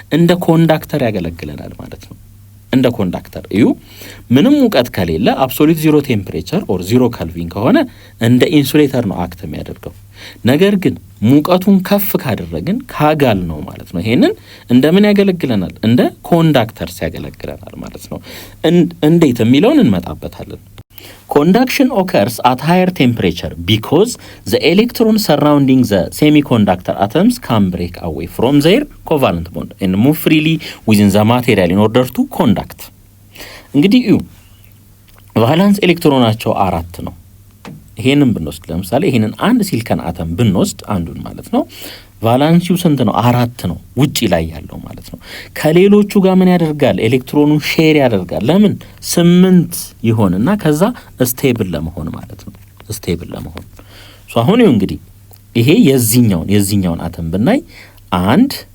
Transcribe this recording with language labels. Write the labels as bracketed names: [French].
[Amharic] እንደ ኮንዳክተር ያገለግለናል ማለት ነው። እንደ ኮንዳክተር እዩ። ምንም ሙቀት ከሌለ [English] አብሶሉት ዚሮ ቴምፕሬቸር ኦር ዚሮ ከልቪን [Amharic] ከሆነ እንደ ኢንሱሌተር ነው አክት የሚያደርገው። ነገር ግን ሙቀቱን ከፍ ካደረግን ካጋል ነው ማለት ነው። ይሄንን እንደምን ያገለግለናል? እንደ ኮንዳክተር ያገለግለናል ማለት ነው። እንዴት የሚለውን እንመጣበታለን። [English] Conduction occurs at higher temperature because the electrons surrounding the semiconductor atoms can break away from their covalent bond and move freely within the material in order to conduct. [Amharic] እንግዲህ ቫላንስ ኤሌክትሮናቸው 4 ነው። ይሄንን ብንወስድ ለምሳሌ ይሄንን አንድ ሲሊከን አተም ብንወስድ አንዱን ማለት ነው ቫላንሲው ስንት ነው? 4 ነው፣ ውጪ ላይ ያለው ማለት ነው። ከሌሎቹ ጋር ምን ያደርጋል? ኤሌክትሮኑን ሼር ያደርጋል። ለምን? 8 ይሆንና ከዛ ስቴብል ለመሆን ማለት ነው። ስቴብል ለመሆን አሁን ይኸው እንግዲህ ይሄ የዚህኛውን አተም ብናይ 1